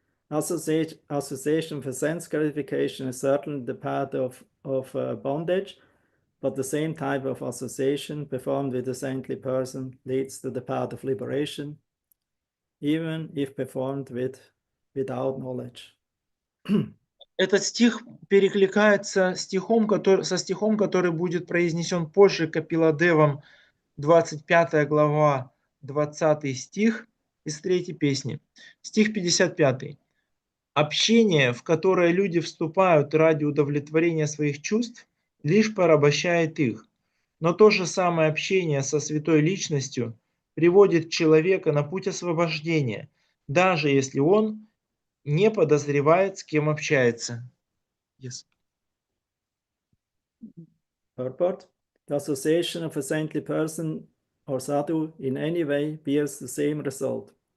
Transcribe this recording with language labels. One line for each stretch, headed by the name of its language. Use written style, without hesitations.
English: Association for sense gratification is certainly the path of bondage, but the same type of association performed with a saintly person leads to the path of liberation, even if performed without knowledge.
Russian: Этот стих перекликается со стихом, который будет произнесен позже Капиладевом, 25 глава, 20 стих из 3 песни. Стих 55. Общение, в которое люди вступают ради удовлетворения своих чувств, лишь порабощает их. Но то же самое общение со святой личностью приводит человека на путь освобождения, даже если он не подозревает, с кем общается.
English: Yes. Purport. The association of a saintly person or sadhu in any way bears the same result.